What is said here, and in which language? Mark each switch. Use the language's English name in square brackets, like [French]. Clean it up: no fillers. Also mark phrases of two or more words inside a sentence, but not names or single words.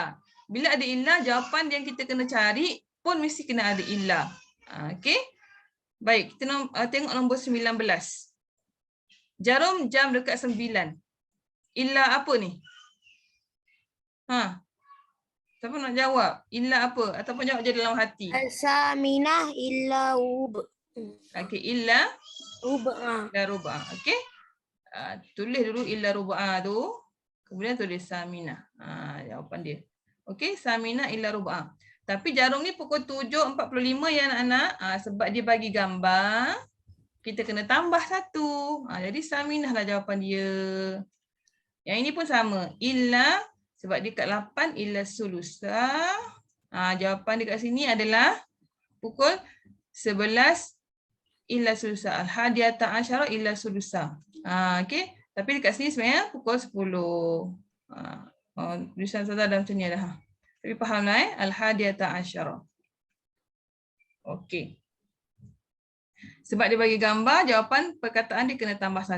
[Malay] Bila ada illa, jawapan yang kita kena cari pun mesti kena ada illa. Okey. Baik, kita tengok nombor 19. Jarum jam dekat 9. Illa apa ni? Siapa nak jawab? Illa apa? Ataupun jawab je dalam hati. [Arabic] ثمانية إلا ربع. [Malay] Okey, illa Rub'a. [Arabic] إلا ربع'. [Malay] Okey. Tulis dulu [Arabic] إلا ربع' [Malay] tu. Kemudian tulis saminah. Jawapan dia. Okey, [Arabic] ثمانية إلا ربع'. [Malay] Tapi jarum ni pukul 7.45 ya anak-anak. Sebab dia bagi gambar, kita kena tambah satu. Jadi saminah lah jawapan dia. Yang ini pun sama. Illa, sebab dia kat 8, [Arabic] إلا ثلث. [Malay] Jawapan dekat sini adalah pukul 11 [Arabic] إلا ثلث. الحادية عشرة إلا ثلث. [Malay] Okey. Tapi dekat sini sebenarnya pukul 10. Tulisan Ustazah dah macam ni dah. Tapi fahamlah [Arabic] الحادية عشرة. [Malay] Okey. Sebab dia bagi gambar, jawapan perkataan dia kena tambah 1.